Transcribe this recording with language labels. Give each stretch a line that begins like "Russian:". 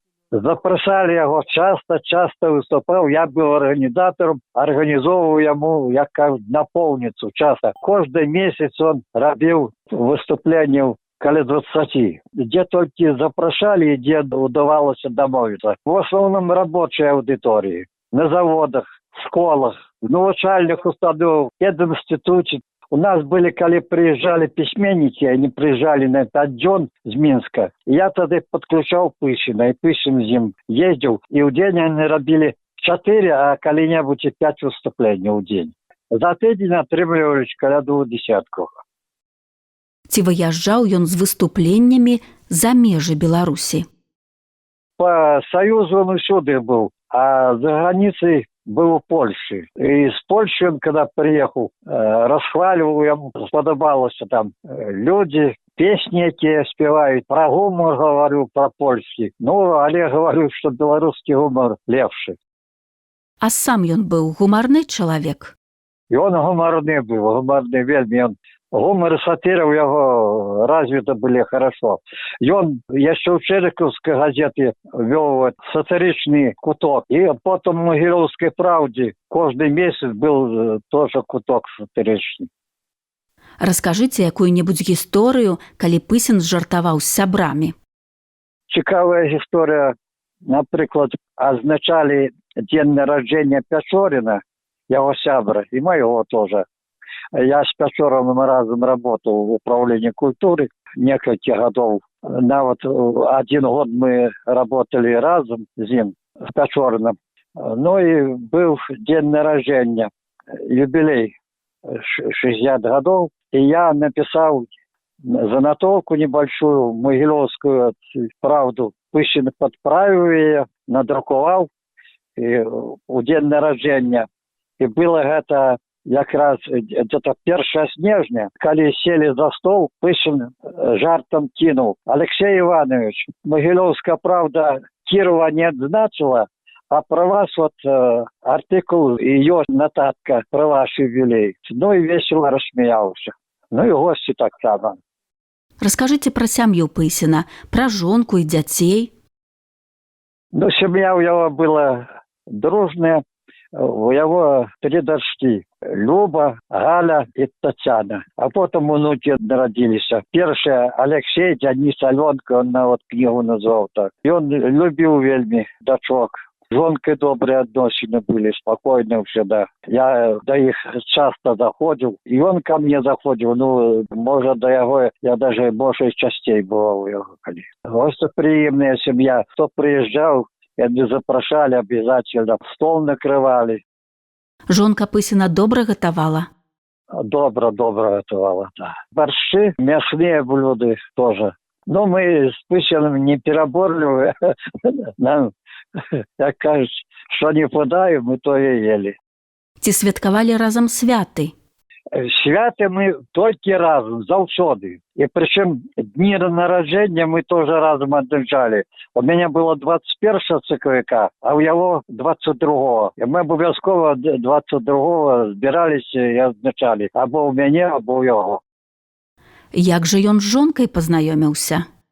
Belarusian: Запрашалі яго часта выступаў. Я быў арганізатарам, арганізоўваў яму, як кажуць, напоўніцу часта. Кожны месяц он рабіў выступленняў каля 20. Дзе толькі запрашалі, дзе удавалася дамовіцца. В асноўным рабочай аўдыторыі, на заводах, школах, в навучальных установах, пединституте.
Russian: У нас были, калі приезжали письменники, они приезжали на этот дзён з Минска. Я тогда подключал Пыщина, и Пыщин з ним ездил. И в день они робили 4, а калі-небудь и 5 выступлений в день.
Belarusian: За тыдзень атрымлівались каля 20. Ці выязджаў ён з выступленнямі за межы Беларусі?
Russian: По Союзу он усюды был, а за границей был в Польше. И с Польши он, когда приехал, расхваливал, ему сподобалось там люди, песни эти спевают, про гумор говорю, про польский. Ну, але говорю, что белорусский гумор лепший.
Belarusian: А сам ён быў гумарны чалавек?
Russian: И он гуморный был, гуморный вельми. Он гумор и сатира у него развиты были хорошо. И он еще в Черниковской газете вел сатиричный куток. И потом в Могилевской правде каждый месяц был тоже куток сатиричный.
Belarusian: Раскажыце якую-небудзь гісторыю, калі Пысін жартаваў з сябрамі. Цікавая гісторыя. Напрыклад, азначалі дзень нараджэння Пячорина,
Russian: его сябра, и моего тоже. Я с Пячоровым разом работал в управлении культуры несколько годов. Нават 1 год мы работали разом с ним, с Пячориным. Ну и был день нарождения, юбилей 60 годов. И я написал занотовку небольшую, Могилевскую правду. Пыщин подправил ее, надрукував и у день народження. И было это якраз где-то 1 снежня, коли сели за стол, Пыщин жартом кинул: Алексей Иванович, Могилевская правда Кирова не отзначила, а про вас вот артикул, ее нотатка про ваш юбилей. Ну и весело рассмеялся. Ну и гости так само.
Belarusian: Раскажыце пра сям'ю Пысіна, пра жонку і дзяцей.
Russian: Ну, семья у него была дружная. У него 3 дочки. Люба, Галя и Татьяна. А потом внуки народились. Первая Алексей, Денис, Аленка, он вот книгу назвал так. И он любил вельми дочок. С жонкой добрые отношения были, спокойные всегда. Я до их часто заходил, и он ко мне заходил. Ну, может, до его, я даже больше частей бывал у его. Гостеприимная семья. Кто приезжал, они запрашали обязательно, стол накрывали.
Belarusian: Жонка Пысіна добра гатавала?
Russian: Добро готовила, да. Борщи, мясные блюда тоже. Но мы с Пысиным не переборливы.
Ukrainian: Нам, як кажуть, що не подаємо, ми то і ели.
Belarusian: Ці святкавалі разам святы?
Russian: Святы мы только разом, заўсёды. И причем дни народжения мы тоже разом отмечали. У меня было 21 циквика, а у его 22-го. И мы обов'язково 22-го збирались и отмечали. Або у меня, або у его.
Belarusian: Як жа ён з жонкай пазнаёміўся?